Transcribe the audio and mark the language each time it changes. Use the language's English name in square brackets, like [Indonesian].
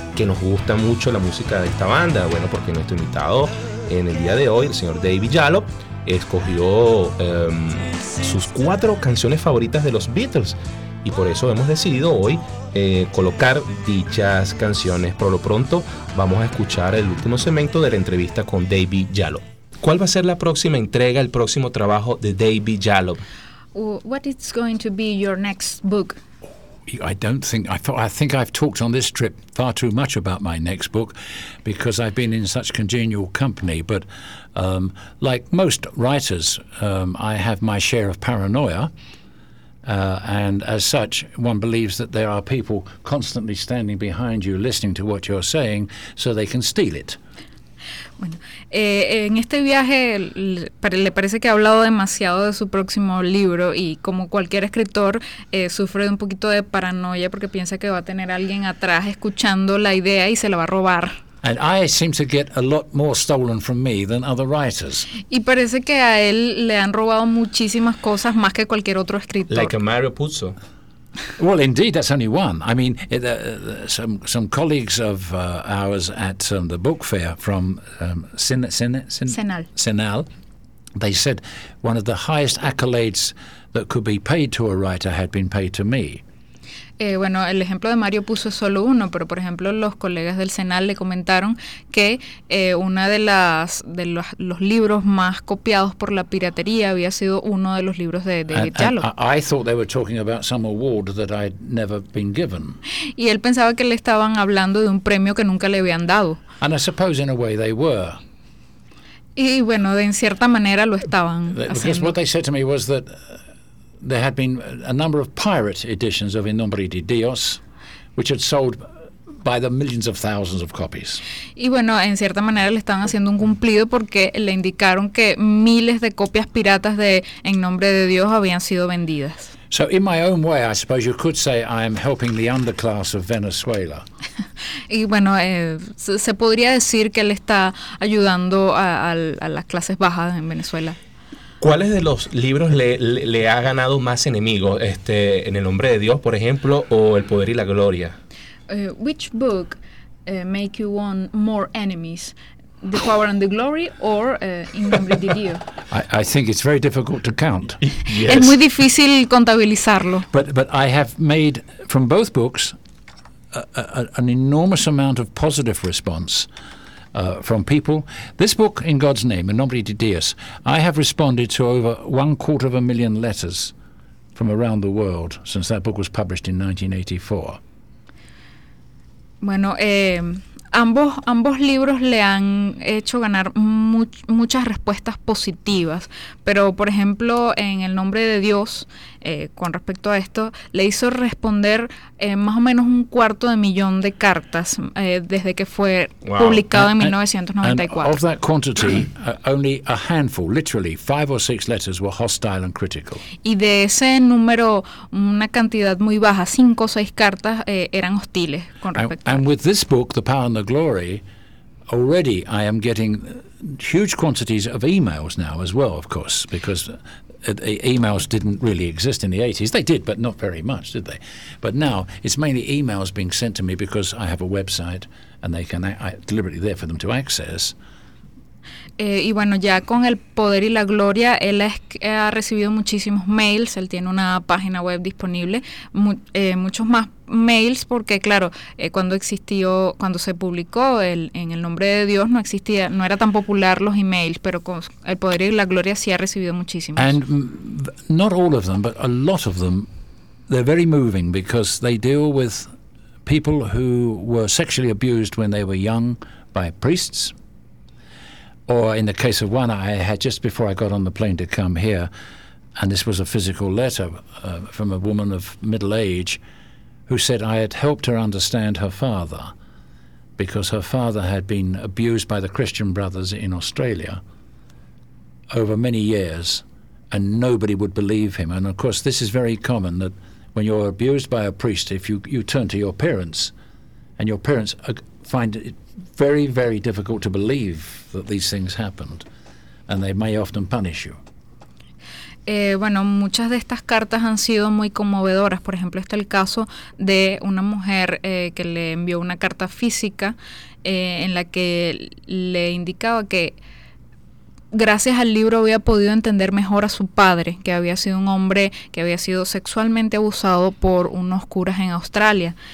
[Spanish] Que nos gusta mucho la música de esta banda. Bueno, porque nuestro invitado en el día de hoy, el señor David Yalop, escogió sus cuatro canciones favoritas de los Beatles. Y por eso hemos decidido hoy colocar dichas canciones. Por lo pronto, vamos a escuchar el último segmento de la entrevista con David Yalop. ¿Cuál va a ser la próxima entrega, el próximo trabajo de David Yalop? [English] What is going to be your next book? I don't think I think I've talked on this trip far too much about my next book, because I've been in such congenial company. But like most writers, I have my share of paranoia. And as such, one believes that there are people constantly standing behind you, listening to what you're saying, so they can steal it. [Spanish] Bueno, en este viaje le parece que ha hablado demasiado de su próximo libro, y como cualquier escritor sufre de un poquito de paranoia porque piensa que va a tener alguien atrás escuchando la idea y se la va a robar. [English] And I seem to get a lot more stolen from me than other writers. [Spanish] Y parece que a él le han robado muchísimas cosas más que cualquier otro escritor. [English] Like a Mario Puzo. Well, indeed, that's only one. I mean, some colleagues of ours at the book fair from Senal, they said one of the highest accolades that could be paid to a writer had been paid to me. [Spanish] Bueno, el ejemplo de Mario Puzo es solo uno, pero por ejemplo los colegas del Senal le comentaron que una de las de los libros más copiados por la piratería había sido uno de los libros de David Yalop. [English] I thought they were talking about some award that I'd never been given. [Spanish] Y él pensaba que le estaban hablando de un premio que nunca le habían dado. [English] And I suppose in a way they were. [Spanish] Y bueno, de en cierta manera lo estaban haciendo. [English] Because what they said to me was that there had been a number of pirate editions of In Nombre de Dios, which had sold by the millions of thousands of copies. [Spanish] Y bueno, en cierta manera le estaban haciendo un cumplido, porque le indicaron que miles de copias piratas de En Nombre de Dios habían sido vendidas. [English] So in my own way, I suppose you could say I am helping the underclass of Venezuela. [Spanish] Y bueno, se podría decir que él está ayudando a las clases bajas en Venezuela. ¿Cuáles de los libros le ha ganado más enemigos? En El Nombre de Dios, por ejemplo, o El Poder y la Gloria. [English] Which book make you want more enemies? The Power and the Glory or In Nombre de Dios? I think it's very difficult to count. Yes. [Spanish] Es muy difícil contabilizarlo. [English] But I have made from both books an enormous amount of positive response. From people. This book, In God's Name, In Nombre de Dios, I have responded to over 250,000 letters from around the world since that book was published in 1984. [Spanish] Bueno, ambos libros le han hecho ganar muchas respuestas positivas, pero por ejemplo, en El Nombre de Dios, con respecto a esto, le hizo responder más o menos 250,000 de cartas desde que fue publicado en 1994. [English] And of that quantity, only a handful, literally 5 or 6 letters were hostile and critical. [Spanish] Y de ese número, una cantidad muy baja, 5 o 6 cartas eran hostiles con respecto [English] a with this book, The Power and the Glory, already I am getting huge quantities of emails now as well, of course, because emails didn't really exist in the 80s. They did, but not very much, did they? But now it's mainly emails being sent to me because I have a website and they can deliberately there for them to access. [Spanish] Y bueno, ya con El Poder y la Gloria, él ha recibido muchísimos mails, él tiene una página web disponible, muchos más mails, porque claro, cuando se publicó en El Nombre de Dios no existía, no era tan popular los emails, pero con El Poder y la Gloria sí ha recibido muchísimos. [English] And not all of them, but a lot of them, they're very moving because they deal with people who were sexually abused when they were young by priests. Or in the case of one I had just before I got on the plane to come here, and this was a physical letter from a woman of middle age who said I had helped her understand her father, because her father had been abused by the Christian Brothers in Australia over many years, and nobody would believe him. And of course, this is very common, that when you're abused by a priest, if you turn to your parents, and your parents find it very, very difficult to believe that these things happened, and they may often punish you. [Spanish] Bueno, muchas de estas cartas han sido muy conmovedoras. Por ejemplo, está el caso de una mujer que le envió una carta física en la que le indicaba que gracias al libro había podido entender mejor a su padre, que había sido un hombre que había sido sexualmente abusado por unos curas en Australia.